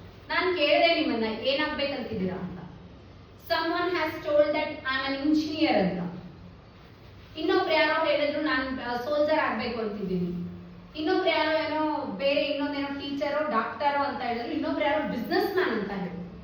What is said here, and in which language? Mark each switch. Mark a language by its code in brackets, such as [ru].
[kn] ನಾನು ಕೇಳಿದೆ ನಿಮ್ಮನ್ನ ಏನಾಗ್ಬೇಕಂತಿದ್ದೀರಾ ಅಂತ. [en] someone has told that I am an engineer [kn] ಅಂತ. ಇನ್ನೊಬ್ರು ಯಾರೋ ಹೇಳಿದ್ರು ನಾನು ಸೋಲ್ಜರ್ ಆಗ್ಬೇಕು ಅಂತಿದ್ದೀನಿ. ಇನ್ನೊಬ್ರು ಯಾರೋ ಏನೋ ಬೇರೆ ಇನ್ನೊಂದೇನೋ ಟೀಚರೋ ಡಾಕ್ಟರೋ ಅಂತ ಹೇಳಿದ್ರು. ಇನ್ನೊಬ್ರು ಯಾರೋ ಬಿಸ್ನೆಸ್ ಮ್ಯಾನ್ ಅಂತ ಹೇಳಿದ್ರು.